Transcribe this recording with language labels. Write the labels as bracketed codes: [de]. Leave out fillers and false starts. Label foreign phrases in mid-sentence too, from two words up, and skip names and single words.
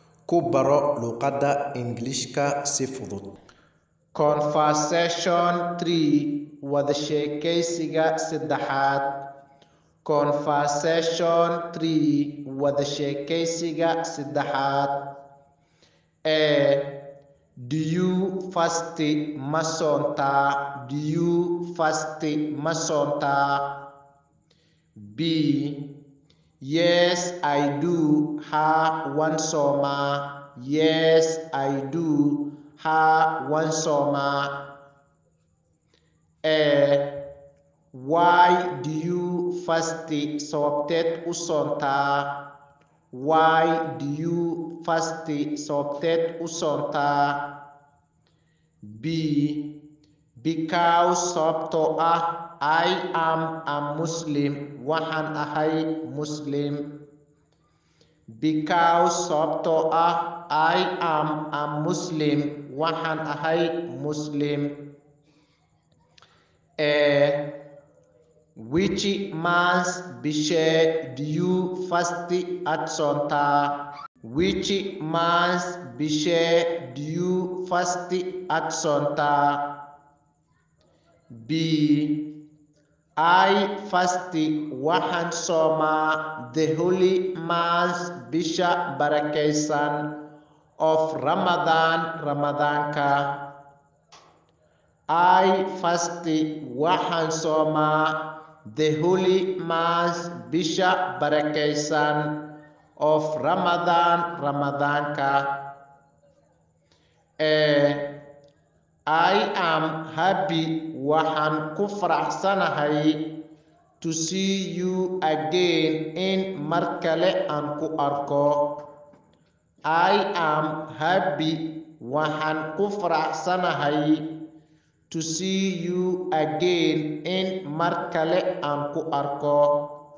[so] ku baro luqadda Ingiriiska si fudud. Conversation 3 wada sheekaysiga saddexaad. Conversation 3 wada sheekaysiga saddexaad. [en] Do you fast [so] ma soontaa? [en] Do you fast [so] ma soontaa? [en] B. Yes, I do. [so] Ha, wan soomaa. [en] Yes, I do. [so] Ha, wan soomaa. [en] Why do you fast? [so] Sababteed u soontaa? [en] Why do you fast? [so] Sababteed u soontaa? B. [en] Because [so] sababtoo ah [en] I am a Muslim. [so] Waxaan ahay Muslim. [en] Because [so] sababtoo ah [en] I am a Muslim. [so] Waxaan ahay Muslim. [en] Which month bishee do you fast at soontaa? Which month bishee do you fast at soontaa? B. I fast [so] waxaan soomaa [en] the holy month [so] bisha barakaysan [en] of Ramadan Ramadaanka. I fast [so] waxaan soomaa [en] the holy month [so] bisha barakaysan [en] of Ramadan Ramadaanka. I am happy [so] waxaan ku faraxsanahay [en] to see you again in [so] mar kale aan ku arko. [en] I am happy [so] waxaan ku faraxsanahay [en] to see you again in [so] mar kale aan ku arko.